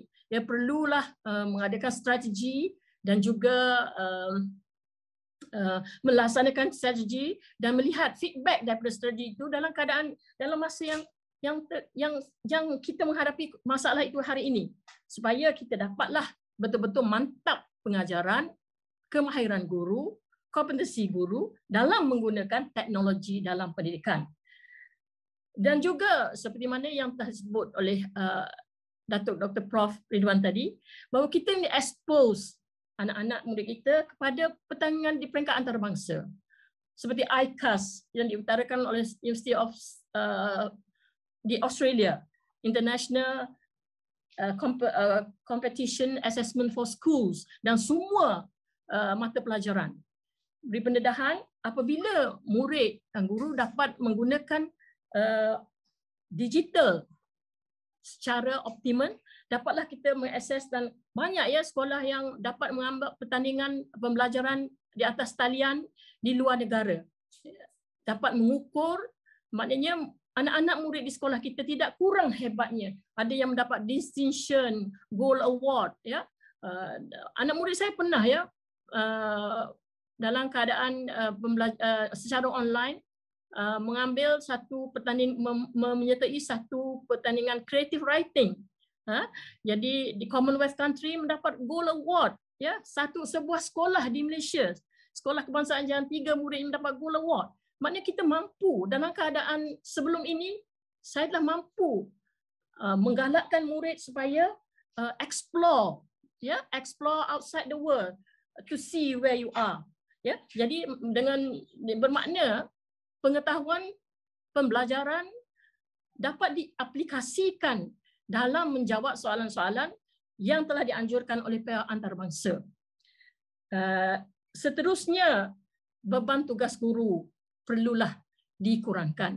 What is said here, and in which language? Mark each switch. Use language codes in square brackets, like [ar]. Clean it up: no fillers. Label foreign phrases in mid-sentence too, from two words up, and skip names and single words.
[ms] Ya, perlulah mengadakan strategi dan juga melaksanakan strategi dan melihat feedback daripada strategi itu dalam keadaan dalam masa yang kita menghadapi masalah itu hari ini, supaya kita dapatlah betul-betul mantap pengajaran, kemahiran guru, kompetensi guru dalam menggunakan teknologi dalam pendidikan. Dan juga seperti mana yang telah disebut oleh Datuk Dr. Prof. Ridwan tadi, bahawa kita ini expose anak-anak murid kita kepada pertandingan di peringkat antarabangsa. Seperti ICAS yang diutarakan oleh [en] University of [ms] di Australia, [en] International Competition Assessment for Schools, [ms] dan semua mata pelajaran. Beri pendedahan apabila murid dan guru dapat menggunakan digital secara optimum, dapatlah kita mengakses, dan banyak ya sekolah yang dapat mengambil pertandingan pembelajaran di atas talian di luar negara. Dapat mengukur, maknanya anak-anak murid di sekolah kita tidak kurang hebatnya. Ada yang mendapat distinction, [en] gold award, [ms] ya. Anak murid saya pernah ya dalam keadaan secara online mengambil satu pertandingan, menyertai satu pertandingan [en] creative writing. [ms] Jadi di [en] Commonwealth country [ms] mendapat [en] gold award, [ms] ya, sebuah sekolah di Malaysia, sekolah kebangsaan Jalan 3 murid yang mendapat [en] gold award. [ms] Maknanya kita mampu dalam keadaan sebelum ini, saya telah mampu menggalakkan murid supaya explore, ya, [en] explore outside the world to see where you are. [ms] Ya, jadi dengan bermakna pengetahuan pembelajaran dapat diaplikasikan dalam menjawab soalan-soalan yang telah dianjurkan oleh pihak antarabangsa. Seterusnya, beban tugas guru perlulah dikurangkan.